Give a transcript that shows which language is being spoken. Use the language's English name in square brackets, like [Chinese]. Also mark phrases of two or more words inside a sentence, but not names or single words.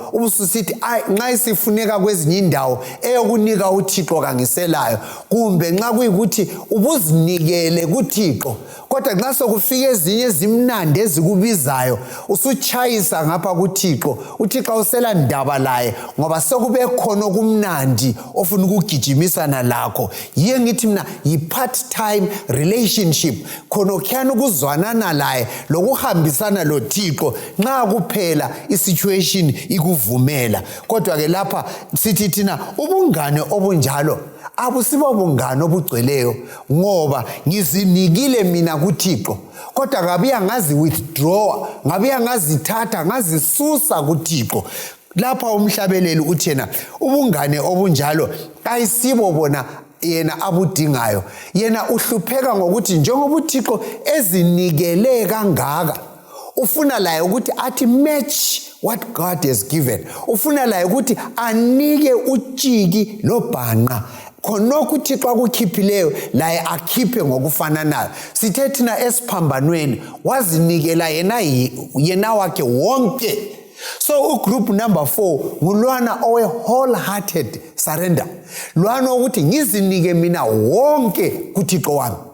[North Ndebele] Ubususithi nxa isifuneka kwezinye indawo eyokunika uThixo kangiselayo, kumbe nxa kuyikuthi ubuzinikele kuThixo, kodwa nxa sokufika ezinye ezimnandi ezikubizayo usutshayisa ngapha kuThixo, uThixo usela ndaba laye ngoba sokube khona okumnandi ofuna ukugijimisana lakho. Yiye ngithi mina yi- [English] part-time relationship, [North Ndebele] khona okhiyana ukuzwanana laye lokuhambisana loThixo nxa kuphela isituation ikuvumela. Kodwa ke lapha sithi thina ubungane obunjalo abusibo bungane obugcweleyo, ngoba ngizinikile mina kuThixo, kodwa ngabuya ngazi withdraw, ngabuya ngazithatha ngazisusa kuThixo. Lapha umhlabeleli uthena ubungane obunjalo ayisibo bona yena abudingayo. Yena uhlupheka ngokuthi njengoba uThixo ezinikele kangaka, ufuna laye ukuthi athi [English] match what God has given. [North Ndebele] Ufuna laye ukuthi anike utshiki lobhanqa, khonokho uThixo akukhiphileyo laye akhiphe ngokufananayo. Sithe thina esiphambanweni wazinikela yena wakhe wonke. So ugroup number 4 ngulwana owe [English] wholehearted surrender, [North Ndebele] lwana ukuthi ngizinike mina wonke kuThixo wami.